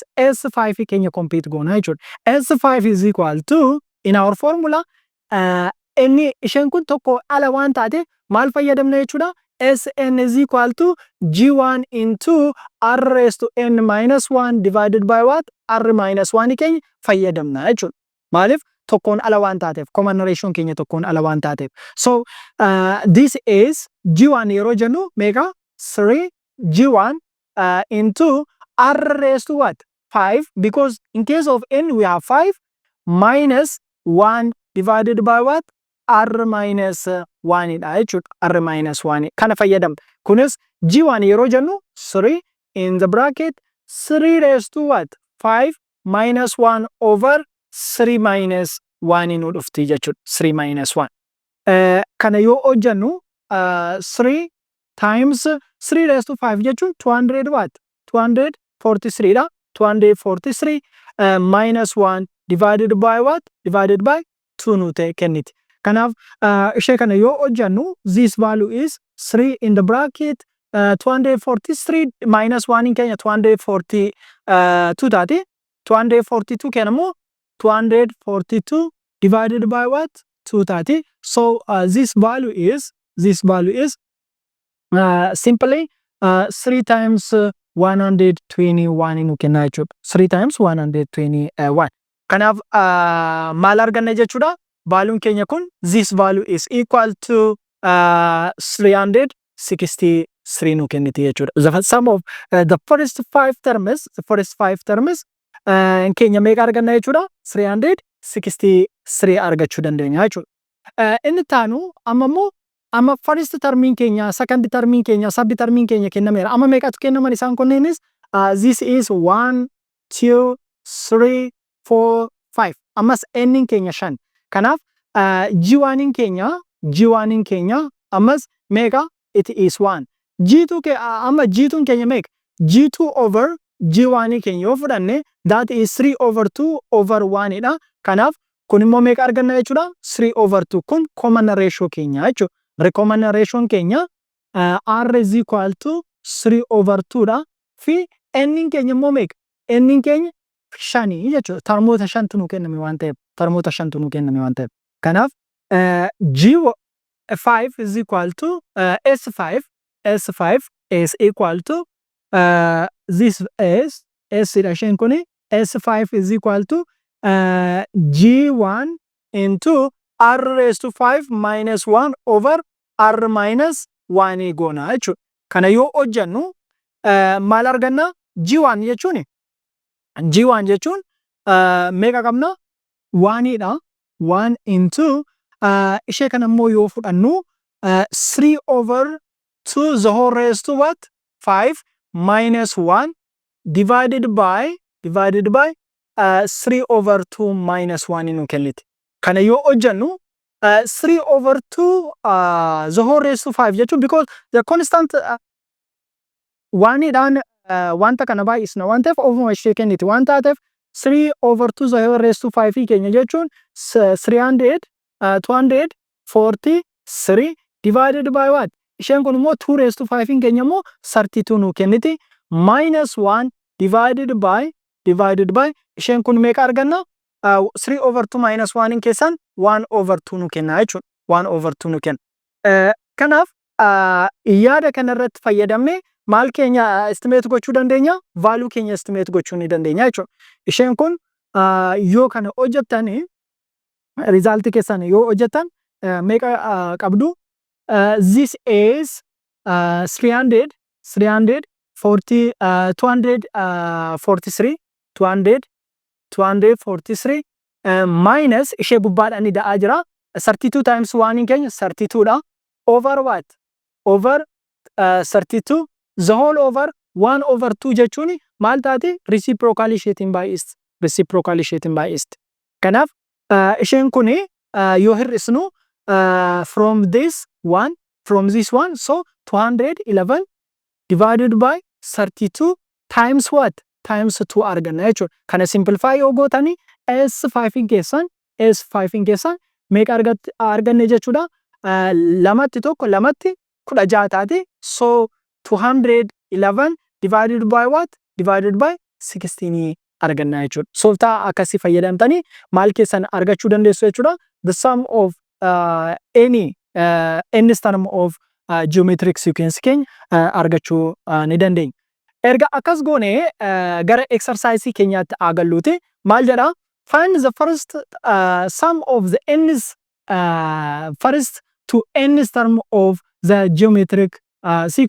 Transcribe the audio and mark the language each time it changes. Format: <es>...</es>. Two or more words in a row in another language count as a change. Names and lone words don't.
<om>S5 keenya compute goona jechuudha.</om> <en>S5 is equal to in our formula</en> <om>inni isheen kun tokko ala waan taate maal fayyadamna jechuudha?</om> <en>Sn is equal to G1 into r raised to n minus 1 divided by what? R minus 1</en> <om>keenya fayyadamna jechuudha. Maaliif? Tokkoon ala waan taateef</om> <en>common ratio</en> <om>keenya tokkoon ala waan taateef.</om> <en>So this is</en> <om>G1 yeroo jennu meeqa?</om> <en>3 G1 into R raised to what? 5, because in case of N we have 5 minus 1 divided by what? R minus 1</en> <om>dha jechuudha.</om> <en>R minus 1</en> <om>kana fayyadamna. Kunis G1 yeroo jennu</om> <en>3 in the bracket 3 raised to what? 5 minus 1 over 3 minus 1</en> <om>nu dhufti jechuudha.</om> <en>3 minus 1.</en> <om>Kana yoo hojjennu</om> <en>3 times 3 raised to 5 jechuun 200 what? 243 dha. 243 minus 1 divided by what? Divided by 2</en> <om>nu ta'e kenniti. Kanaaf ishee kana yoo hojjennu</om> <en>this value is 3 in the bracket 243 minus 1</en> <om>in keenya 242 taate 242 keenya immoo 242</om> <en>divided by what?</en> <om>2 taate.</om> <en>So this value is simply 3 times 121</en> <om>nu kenna jechuudha.</om> <en>3 times 121.</en> <om>Kanaaf maal arganna jechuudha? Valuun keenya kun</om> <en>this value is equal to 363</en> <om>nu kenniti jechuudha.</om> <en>The sum of the first 5 terms</en> <om>keenya meeqa arganna jechuudha? 363 argachuu dandeenya jechuudha. Inni taanu amma first termiin keenya, second termiin keenya, third termiin keenya kennameera. Amma meeqatu kennaman isaan kunneenis?</om> <en>This is 1, 2, 3, 4, 5.</en> <om>Ammas n keenya 5. Kanaaf G1 in keenya ammas meeqa?</om> <en>It is 1.</en> <om>G2 amma G2 keenya meeqa?</om> <en>G2 over G1</en> <om>keenya yoo fudhanne</om> <en>that is 3 over 2 over 1 dha.</en> <om>Kanaaf kun immoo meeqa arganna jechuudha?</om> <en>3 over 2</en> <om>kun</om> <en>common ratio</en> <om>keenya jechuudha.</om> <en>Common ratio keenya R is equal to 3 over 2 dha.</en> <om>Fi n keenya immoo meeqa? N keenya 5 jechuudha. Termoota 5 nu kenname waan ta'eef.</om> <en>Kanaaf G5 is equal to S5 is equal to this is S</en> <om>isheen kuni</om> <en>S5 is equal to G1 into R raised to 5 minus 1 over R minus 1</en> <om>goona jechuudha. Kana yoo hojjennu maal arganna? G1 jechuun meeqa qabna?</om> <en>1 dha. 1 into</en> <om>ishee kana immoo yoo fudhannu</om> <en>3 over 2 the whole raised to what? 5 minus 1 divided by 3 over 2 minus 1</en> <om>nu kenniti.</om> <en>Kana yoo hojjennu 3 over 2 the whole raised to 5 jechuun because the constant 1 dhaan wanta kana baay'isna waan ta'eef ofuma ishee kenniti waan taateef 3 over 2 the whole raised to 5 keenya jechuun 243 divided by what?</en> <om>Isheen kun immoo</om> <en>2 raised to 5</en> <om>keenya immoo 32 nu kenniti</om> <en>minus 1 divided by</en> <om>isheen kun meeqa arganna?</om> <en>3 over 2 minus 1</en> <om>keessan</om> <en>1 over 2</en> <om>nu kenna jechuudha.</om> <en>1 over 2</en> <om>nu kenna. Kanaaf yaada kanarratti fayyadamne maal keenya estimate gochuu dandeenya? Value keenya estimate gochuu ni dandeenya jechuudha. Isheen kun yoo kana hojjettani result keessan yoo hojjettan meeqa qabdu?</om> <en>This is 243 minus</en> <om>ishee gubbaadhaan ni da'aa jira</om> <en>32 times 1</en> <om>keenya 32 dha</om> <en>over what? Over 32 the whole over 1 over 2</en> <om>jechuun maal taate? Reciprocal isheetiin baay'ist. Kanaaf isheen kun yoo hir'isnu</om> <en>from this one so 211 divided by 32 times what?</en> <om>Times 2 arganna jechuudha. Kana simplify yoo gootani S5 keessan meeqa arganne jechuudha? Lamatti 16 taate</om> <en>so 211 divided by what? Divided by 16</en> <om>arganna jechuudha. Sooftaa akkasii fayyadamtanii maal keessan argachuu dandeessu jechuudha?</om> <en>The sum of any nth term of geometric sequence</en> <om>keenya argachuu ni dandeenya. Erga akkas goone gara exercise keenyaatti agalluuti maal jedha?</om> <en>Find the first sum of the n's first to nth term of the geometric sequence.</en>